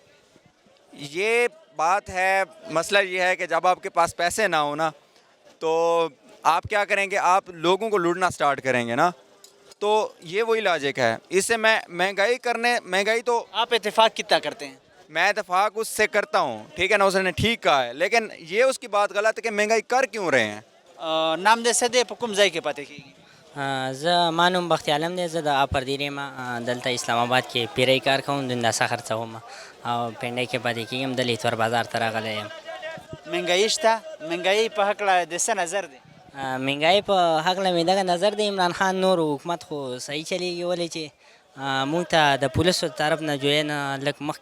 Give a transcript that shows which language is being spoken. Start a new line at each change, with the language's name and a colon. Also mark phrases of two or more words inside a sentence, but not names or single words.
Urdu: یہ بات ہے، مسئلہ یہ ہے کہ جب آپ کے پاس پیسے نہ ہو نا تو آپ کیا کریں گے؟ آپ لوگوں کو لوٹنا سٹارٹ کریں گے نا، تو یہ وہی لاجک ہے۔ اس سے میں مہنگائی تو آپ اتفاق کتنا کرتے ہیں؟ میں اتفاق اس سے کرتا ہوں، ٹھیک ہے نا؟ اس نے ٹھیک کہا ہے، لیکن یہ اس کی بات غلط ہے کہ مہنگائی کر کیوں رہے ہیں۔
Pashto: نام دې څه دی، په کوم ځای کې پاتې کېږي؟ زه ما نوم بختي عالم دی، زه د اپردیر یم، دلته اسلام آباد کې پیرۍ کار کوم، دنداسه خرڅوم او پنډۍ کې پاتې کېږم، د لیتور بازار ته راغلی یم۔ مهنګایي شته؟ مهنګایي په هکله د څه نظر دی؟ مهنګایي په هکله مې دغه نظر دی، عمران خان نور حکومت خو صحیح چلیږي، ولې چې مونږ ته د پولیسو طرف نه جوی نه لږ مخکې